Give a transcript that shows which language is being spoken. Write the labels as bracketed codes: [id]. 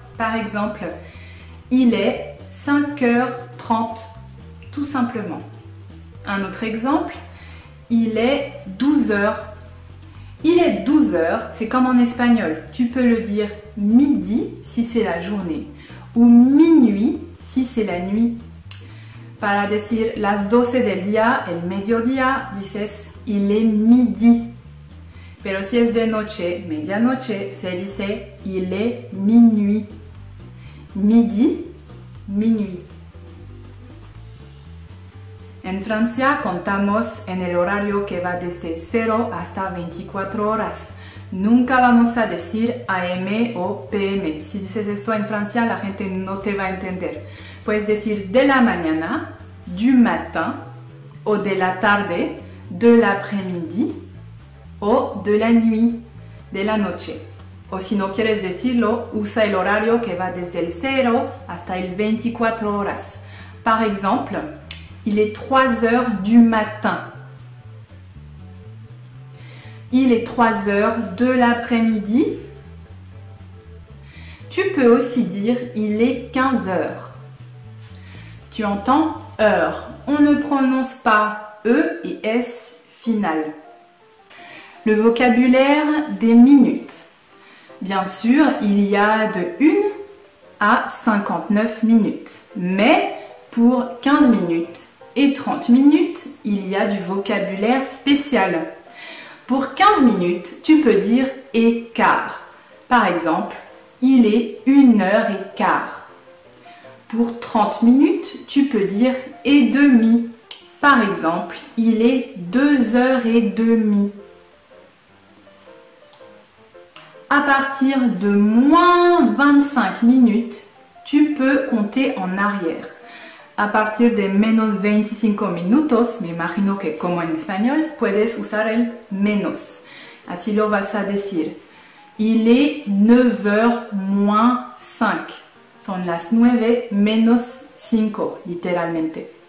[fr] Par exemple, il est 5h30, tout simplement. Un autre exemple, il est 12h. Il est 12h, c'est comme en espagnol. Tu peux le dire midi si c'est la journée ou minuit si c'est la nuit. [es] Para decir las 12 del día, el mediodía, dices [fr] il est midi. [es] Pero si es de noche, medianoche, se dice [fr] il est minuit. Midi, minuit. [es] En Francia contamos en el horario que va desde 0 hasta 24 horas. Nunca vamos a decir AM o PM. Si dices esto en Francia, la gente no te va a entender. Puedes decir de la mañana, [fr] du matin, [es] o de la tarde, [fr] de l'après-midi, [es] o [fr] de la nuit, [es] de la noche. O si no quieres decirlo, usa el horario que va desde el 0 hasta el 24 horas. [fr] Par exemple, il est 3 heures du matin. Il est 3 heures de l'après-midi. Tu peux aussi dire il est 15 heures. Tu entends heure. On ne prononce pas E et S final. Le vocabulaire des minutes. Bien sûr, il y a de 1 à 59 minutes. Mais pour 15 minutes et 30 minutes, il y a du vocabulaire spécial. Pour 15 minutes, tu peux dire et quart. Par exemple, il est 1h15. Pour 30 minutes, tu peux dire et demi. Par exemple, il est 2h30. À partir de moins 25 minutes, tu peux compter en arrière. [es] A partir de menos 25 minutos, me imagino que como en español, puedes usar el menos. Así lo vas a decir. [fr] Il est 9h moins 5. [es] Son las 9 menos 5, literalmente.